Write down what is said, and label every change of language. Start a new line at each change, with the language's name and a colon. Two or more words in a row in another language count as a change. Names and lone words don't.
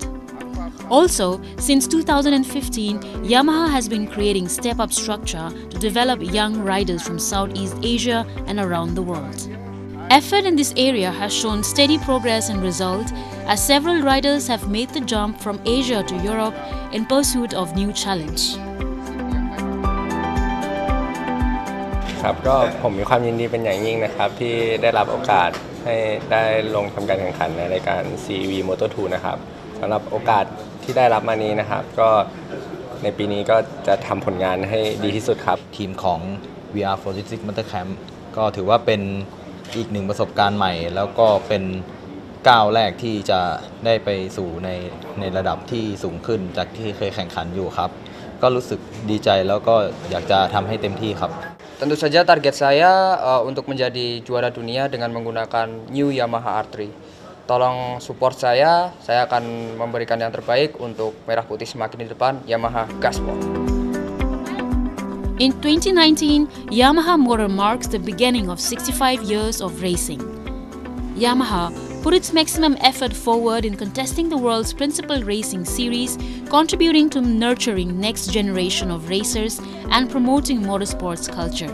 English: Also, since 2015, Yamaha has been creating step-up structure to develop young riders from Southeast Asia and around the world. Effort in this area has shown steady progress and result, as several riders have made the jump from Asia to Europe in pursuit of new challenge.
Thai: ครับก็ผมมีความยินดีเป็นอย่างยิ่งนะครับที่ได้รับโอกาสให้ได้ลงทำการแข่งขันในรายการ CEV Moto2 นะครับสำหรับโอกาสที่ได้ รับมานี้นะครับก็ในปีนี้ก็จะทำผลงานให้ดีที่สุดครับทีมของ VR46 Motor Camp ก็ถือว่าเป็นอีกหนึ่งประสบการณ์ใหม่แล้วก็เป็นก้าวแรกที่จะได้ไปสู่ในระดับที่สูงขึ้นจากที่เคยแข่งขันอยู่ครับก็รู้สึกดีใจแล้วก็อยากจะทำให้เต็มที่ครับ
Indonesian: Tentu saja target saya untuk menjadi juara dunia dengan menggunakan New Yamaha R3. Tolong support saya akan memberikan yang terbaik untuk Merah Putih semakin di depan. Yamaha Gaspol.
English: In 2019, Yamaha Motor marks the beginning of 65 years of racing. Yamaha put its maximum effort forward in contesting the world's principal racing series, contributing to nurturing next generation of racers and promoting motorsports culture.